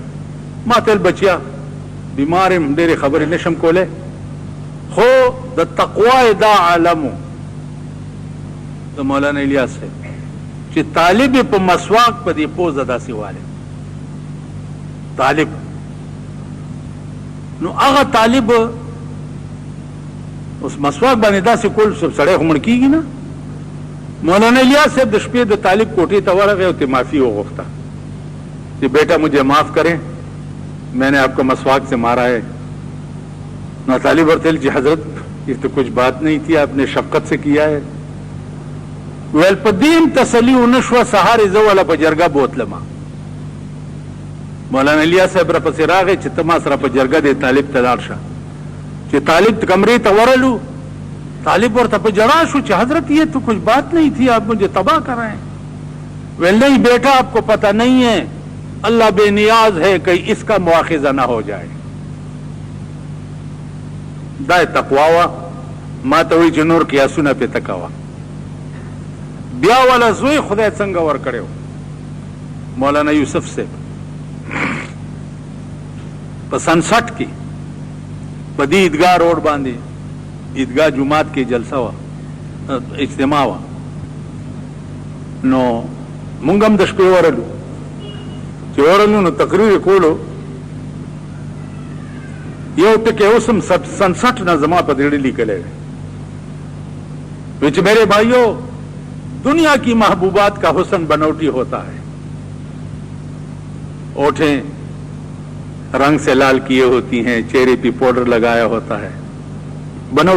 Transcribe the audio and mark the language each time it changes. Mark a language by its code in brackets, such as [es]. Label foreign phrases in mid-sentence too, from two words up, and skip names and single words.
[ps] ما ته ویل بچیا بیمار یم، ډېرې خبرې نشم کولی، خو د تقوا دا عالمو د مولانا الیاس صاحب چې طالب په مسواک په دې پوزه داسې والی طالب. نو هغه طالب اوس مسواک باندې داسې کول سړی خو مړ کېږي نه. مولانا الیاس صاحب د شپې د طالب کوټې ته ورغی او ته معافي وغوښته [ur] کہ بیٹا مجھے معاف کریں، میں نے آپ کو مسواک سے مارا ہے. [ps] نو طالب ورته [ur] جی حضرت یہ تو کچھ بات نہیں تھی، آپ نے شفقت سے کیا ہے. [ps] ویل په دین تسلی ونشوه، سهار زه ولا په جرګه بوتلم. مولانا الیاس صاحب را پسې راغی چې ته ما سره په جرګه دې طالب ته لاړ شه. چې طالب کمرې ته ورلو، طالب ورته په جړا شو چې [ur] حضرت یہ تو کچھ بات نہیں تھی، آپ مجھے تباہ کر رہے ہیں. [ps] ویل [ur] نہیں بیٹا آپ کو پتہ نہیں ہے، اللہ بے نیاز ہے کہیں اس کا مواخذہ نہ ہو جائے. [ps] دا تقوا وا. ما ته وی چې نور قیاسونه پې تکوه. بیا والا زوی خدای څنګه ور کړو مولانا یوسف صاحب په 67 کې په دې عیدګاه روډ باندې عیدګاه جمعات کې جلسه وا، اجتماع وا. نو مونږ هم د شپې ورلو. چې ورلو نو تقریر کولو، یو ټکی اوس هم 67 نه زما په دېړې لیکلی دی چې [ur] میرے بھائیو دنیا کی محبوبات کا حسن بناوٹی ہوتا ہے. اوٹھیں رنگ سے لال کیے ہوتی ہیں، چہرے پے پاؤڈر لگایا ہوتا ہے، بناوٹی